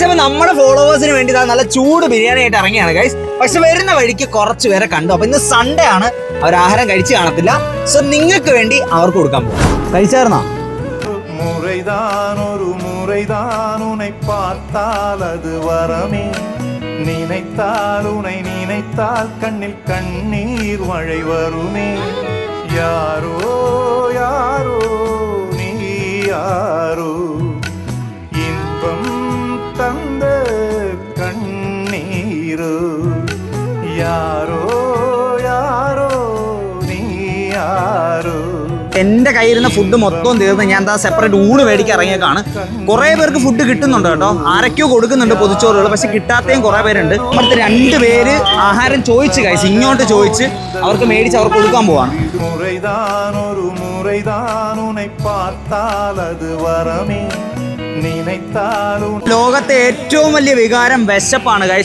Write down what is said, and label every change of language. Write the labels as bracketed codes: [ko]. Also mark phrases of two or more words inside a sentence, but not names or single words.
[ml] അപ്പോൾ നമ്മുടെ ഫോളോവേഴ്സിന് വേണ്ടി നല്ല ചൂട് ബിരിയാണി ആയിട്ട് ഇറങ്ങിയാണ് ഗൈസ്. പക്ഷെ വരുന്ന വഴിക്ക് കുറച്ച് പേരെ കണ്ടു. അപ്പോൾ ഇന്ന് സൺഡേ ആണ്, അവർ ആഹാരം കഴിച്ച് കാണത്തില്ല. സോ നിങ്ങൾക്ക് വേണ്ടി അവർക്ക് കൊടുക്കാൻ പോകും. കഴിച്ചായിരുന്നോ? [ta] முறைதான் ஒரு முறைதான் உன்னை பார்த்தால் அது வரமே, நினைத்தால் உன்னை நினைத்தால் கண்ணில் கண்ணீர் மழை வருமே. யாரோ யாரோ நீ யாரோ, இன்பம் தந்த கண்ணீரோ. யாரோ யாரோ நீ யாரோ. [ml] എൻ്റെ കയ്യിരുന്ന ഫുഡ് മൊത്തം തീർന്ന് ഞാൻ എന്താ സെപ്പറേറ്റ് ഊണ് മേടിക്കാൻ ഇറങ്ങിയേക്കാണ്. കുറേ പേർക്ക് ഫുഡ് കിട്ടുന്നുണ്ട് കേട്ടോ, ആരൊക്കെയോ കൊടുക്കുന്നുണ്ട് പൊതിച്ചോറുകൾ, പക്ഷെ കിട്ടാത്തയും കുറേ പേരുണ്ട്. അവിടുത്തെ 2 പേര് ആഹാരം ചോദിച്ച് കഴിച്ച് ഇങ്ങോട്ട് ചോദിച്ച് അവർക്ക് മേടിച്ച് അവർക്ക് കൊടുക്കാൻ പോവാണ്. ലോകത്തെ ഏറ്റവും വലിയ വികാരം വിശപ്പാണ് ഗൈസ്.